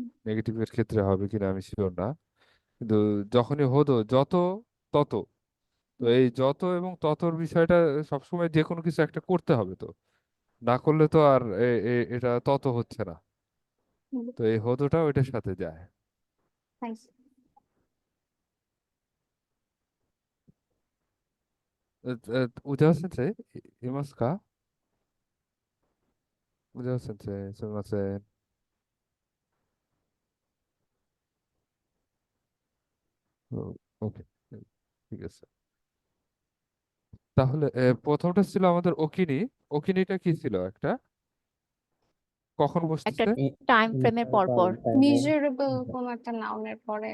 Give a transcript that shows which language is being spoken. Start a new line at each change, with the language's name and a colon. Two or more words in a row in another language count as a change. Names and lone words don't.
Bangla: নেগেটিভের ক্ষেত্রে হবে কিনা আমি শিওর না, কিন্তু যখনই হতো যত তত, তো এই যত এবং ততর বিষয়টা সবসময় যে কোনো কিছু একটা করতে হবে, তো না করলে তো আর এটা তত হচ্ছে না। উম, তো এই হতোটা ওইটার সাথে যায়।
Japanese: はい。宇田先生いますか？宇田先生、すみません。
Bangla: ওকে, ঠিক আছে। তাহলে প্রথমটা ছিল আমাদের ওকিনি। ওকিনিটা কি ছিল একটা, কখন একটা বসতেছে? টাইম ফ্রেমের পর পর। মিজারেবল কোন একটা নাউনের পরে